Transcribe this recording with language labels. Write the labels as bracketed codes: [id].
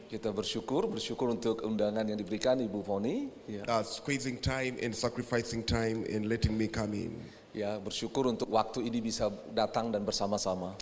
[id] Kita bersyukur untuk undangan yang diberikan Ibu Foni. Ya. [en] Squeezing time and sacrificing time and letting me come in. [id] Ya, bersyukur untuk waktu ini bisa datang dan bersama-sama.